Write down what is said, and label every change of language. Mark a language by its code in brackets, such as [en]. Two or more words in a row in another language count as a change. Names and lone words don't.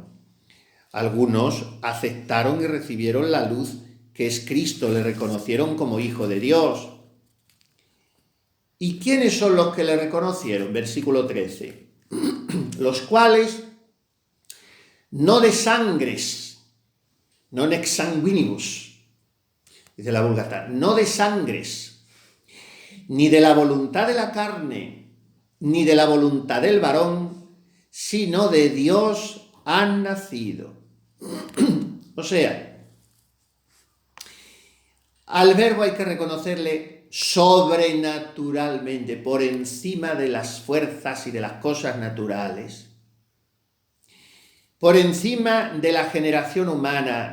[es] Algunos aceptaron y recibieron la luz que es Cristo, le reconocieron como hijo de Dios. ¿Y quiénes son los que le reconocieron? Versículo 13. Los cuales no de sangres, [la] non ex sanguinibus, [es] dice la Vulgata, no de sangres, ni de la voluntad de la carne, ni de la voluntad del varón, sino de Dios han nacido. O sea, al Verbo hay que reconocerle sobrenaturalmente, por encima de las fuerzas y de las cosas naturales, por encima de la generación humana.